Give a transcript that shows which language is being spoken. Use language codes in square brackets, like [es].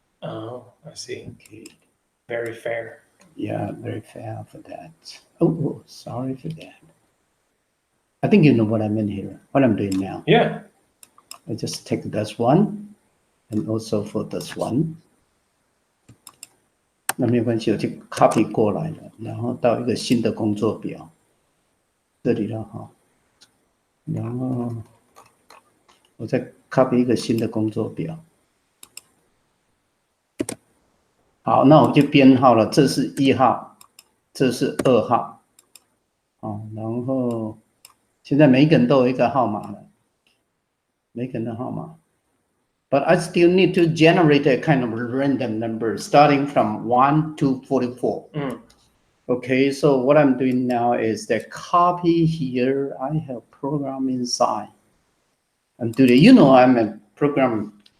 [en] Oh, I see. Okay. Very fair. Yeah, very fair for that. Oh, sorry for that. I think you know what I meant here, what I'm doing now. Yeah. I just take this one and also for this one. [zh] 那没有关系，我就 copy 过来了，然后到一个新的工作表，这里了哈，然后我再 copy 一个新的工作表。好，那我就编号了，这是1号，这是2号，哦，然后现在每一个人都有一个号码了，每个人的号码。 [en] But I still need to generate a kind of random number starting from 1 to 44. Okay, so what I'm doing now is the copy here. I have program inside. I'm doing, you know, I'm a programmer.